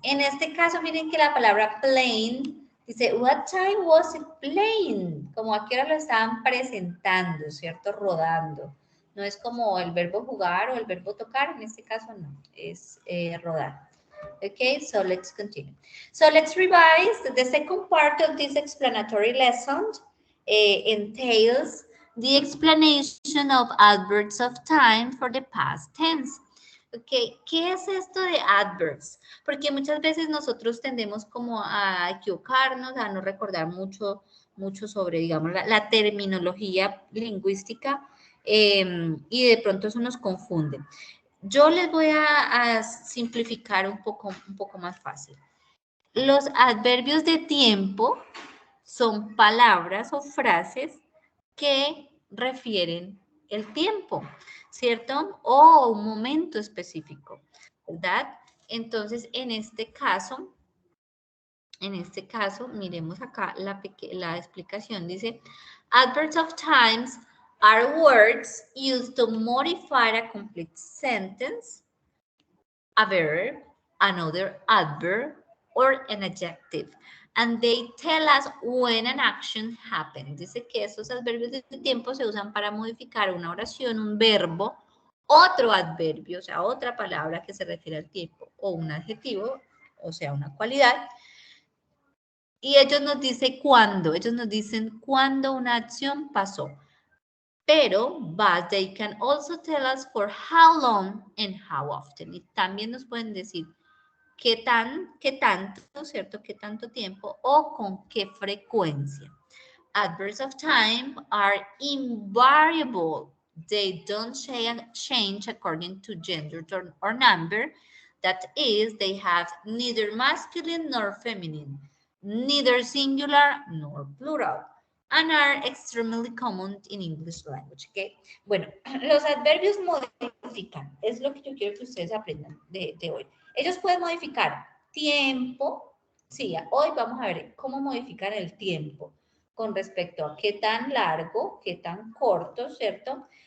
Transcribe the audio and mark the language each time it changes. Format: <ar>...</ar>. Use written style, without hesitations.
<es>En este caso, miren que la palabra playing dice,</es> <en>what time was it playing?</en> <es>Como a qué hora lo estaban presentando, ¿cierto? Rodando. No es como el verbo jugar o el verbo tocar, en este caso no, es rodar.</es> <en>Okay, so let's continue. So let's revise. The second part of this explanatory lesson entails the explanation of adverbs of time for the past tense.</en> <es>Okay, ¿qué es esto de adverbs? Porque muchas veces nosotros tendemos como a equivocarnos, a no recordar mucho sobre, digamos, la terminología lingüística y de pronto eso nos confunde. Yo les voy a simplificar un poco más fácil. Los adverbios de tiempo son palabras o frases que refieren el tiempo, ¿cierto? O un momento específico, ¿verdad? Entonces, en este caso, miremos acá la explicación. Dice,</es> <en>adverbs of times are words used to modify a complete sentence, a verb, another adverb, or an adjective. And they tell us when an action happened.</en> <es>Dice que esos adverbios de tiempo se usan para modificar una oración, un verbo, otro adverbio, o sea, otra palabra que se refiere al tiempo, o un adjetivo, o sea, una cualidad. Y ellos nos dicen cuándo, ellos nos dicen cuándo una acción pasó.</es> <en>Pero, but they can also tell us for how long and how often.</en> <es>Y también nos pueden decir qué tanto, ¿cierto? Qué tanto tiempo o con qué frecuencia.</es> <en>Adverbs of time are invariable. They don't change according to gender or number. That is, they have neither masculine nor feminine, neither singular nor plural, and are extremely common in English language, ¿ok?</en> <es>Bueno, los adverbios modifican, es lo que yo quiero que ustedes aprendan de hoy. Ellos pueden modificar tiempo, sí, hoy vamos a ver cómo modificar el tiempo con respecto a qué tan largo, qué tan corto, ¿cierto?</es>